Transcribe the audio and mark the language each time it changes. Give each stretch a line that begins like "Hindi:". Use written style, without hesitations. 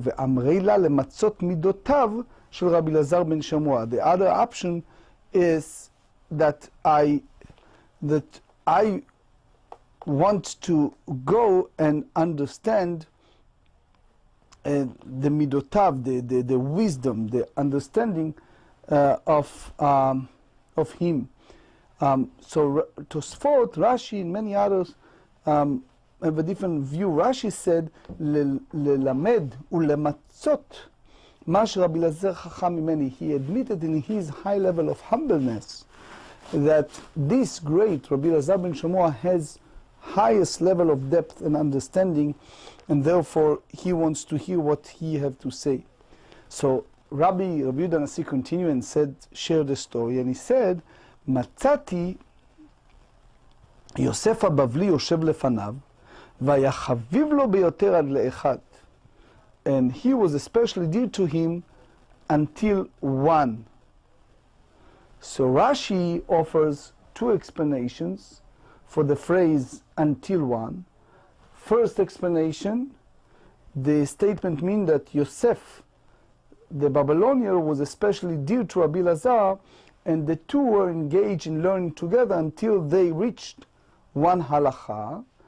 Hebrew: ואמרי לה למצות מידותיו של רבי אלעזר בן שמוע.
English: The other option is that I want to go and understand the midotav, the wisdom, the understanding of him. So Tosfot, Rashi, and many others have a different view. Rashi said,
Hebrew: ללמד ולמצות מה שרבי אלעזר חכם ממני.
English: He admitted in his high level of humbleness that this great Rabbi Elazar ben Shamua has highest level of depth and understanding, and therefore he wants to hear what he have to say. So Rabbi Yehuda Nasi continued and said, share the story, and he said, Matzati
Hebrew: יוסף הבבלי יושב לפניו, והיה חביב לו ביותר עד לאחד.
English: And he was especially dear to him until one. So Rashi offers two explanations for the phrase until one. First explanation, the statement means that Yosef, the Babylonian, was especially dear to Rabbi Lazar, and the two were engaged in learning together until they reached one halacha.